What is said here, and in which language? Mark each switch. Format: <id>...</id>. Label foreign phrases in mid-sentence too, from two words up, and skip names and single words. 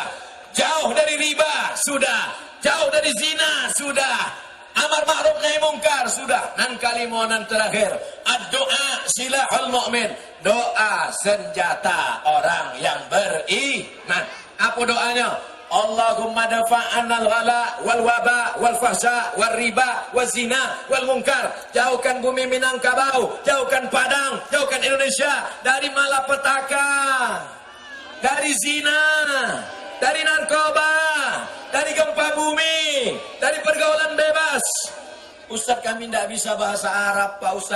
<id>Jauh dari riba, sudah. Jauh dari zina, sudah.</id> <ar>أمر معروف نهي منكر,</ar> <id>sudah.</id> <min>Nan kalimonan terakhir,</min> <ar>الدعاء سلاح المؤمن.</ar> <id>Doa senjata orang yang beriman. Apa doanya?</id> <ar>اللهم ادفع عنا الغلاء والوباء والفحشاء والربا والزنا والمنكر.</ar> <id>Jauhkan bumi Minangkabau, jauhkan Padang, jauhkan Indonesia dari malapetaka, dari zina, dari narkoba, dari gempa bumi, dari pergaulan bebas. Ustaz, kami tidak bisa bahasa Arab, Pak Ustaz.</id>